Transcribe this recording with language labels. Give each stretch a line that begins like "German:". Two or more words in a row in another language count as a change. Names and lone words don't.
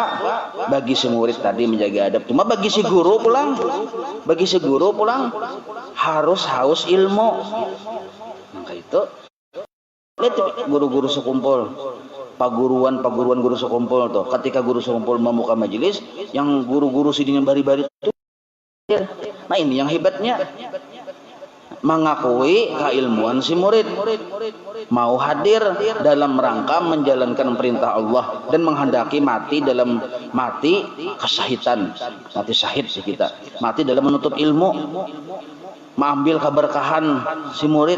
Banjar: Bagi si murid tadi menjaga adab. Cuma bagi si guru pulang, harus haus ilmu.
Indonesian: Maka itu lihat guru-guru sekumpul, paguruan guru sekumpul tuh.
Banjar: Ketika guru sekumpul membuka majelis, yang guru-guru sidin bari-bari itu, nah ini yang hebatnya.
Indonesian: Mengakui keilmuan si murid, mau hadir dalam rangka menjalankan perintah Allah dan menghendaki mati kesahitan, mati syahid sih kita, mati dalam menuntut ilmu, mengambil keberkahan si murid.